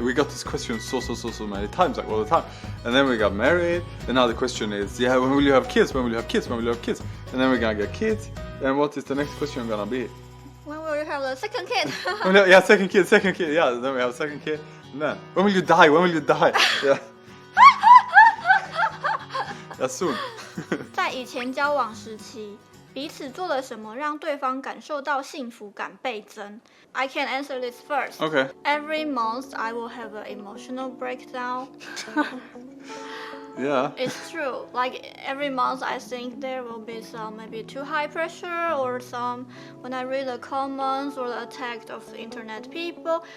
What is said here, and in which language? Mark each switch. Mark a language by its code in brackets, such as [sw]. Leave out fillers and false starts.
[en] We got this question so many times, like all the time. And then we got married, and now the question is, yeah, when will you have kids? When will you have kids? When will you have kids? And then we're gonna get kids, and what is the next question gonna be? When will you have the second kid? Yeah, second kid, yeah, then we have a second kid. And then, when will you die? When will you die? Yeah. That's soon. [zh] 在以前交往时期，彼此做了什么让对方感受到幸福感倍增? [en] I can answer this first. Okay. Every month I will have an emotional breakdown. Yeah. It's true. Like every month I think there will be some maybe too high pressure or some when I read the comments or the attacks of the internet people.